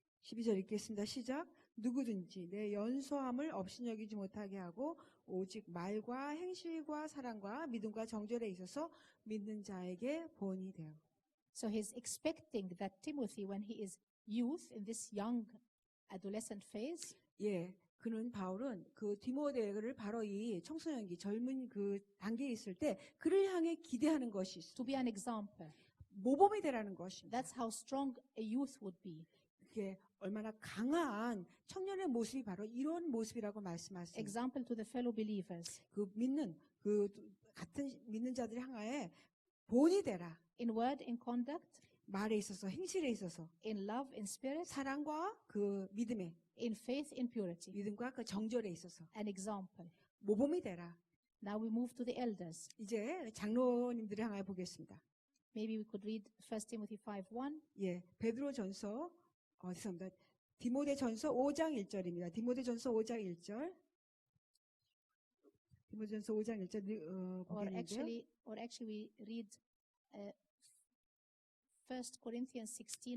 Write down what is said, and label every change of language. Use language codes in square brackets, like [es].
[ko] 12절 읽겠습니다. 시작. 누구든지 내 연소함을 업신여기지 못하게 하고 오직 말과 행실과 사랑과 믿음과 정절에 있어서 믿는 자에게 본이 되어. [en] So he's expecting that Timothy, when he is youth in this young adolescent phase, [ko] 예, 그는 바울은 그 디모데를 바로 이 청소년기 젊은 그 단계에 있을 때 그를 향해 기대하는 것이 [en] to [ko] 있습니다. [en] be an example. [ko] 모범이 되라는 것입니다. [en] That's how strong a youth would be. [ko] 그게 얼마나 강한 청년의 모습이 바로 이런 모습이라고 말씀하세요. [en] Example to the fellow believers. [ko] 그 같은 믿는 자들이 향하에 본이 되라. [en] In word, in conduct, [ko] 말에 있어서 행실에 있어서 [en] in love, in spirit, [ko] 사랑과 그 믿음에 [en] in faith, in purity. [ko] 믿음과 그 정절에 있어서 [en] An example. [ko] 모범이 되라. [en] Now we move to the elders. [ko] 이제 장로님들을 향하여 보겠습니다. [en] Maybe we could read 1 Timothy 5:1. [ko] 예, 베드로전서 죄송합니다. 디모데전서 5장 1절입니다. 디모데전서 5장 1절. 디모데전서 5장 1절 보겠는데요. [en] Or actually we read 1 Corinthians 16,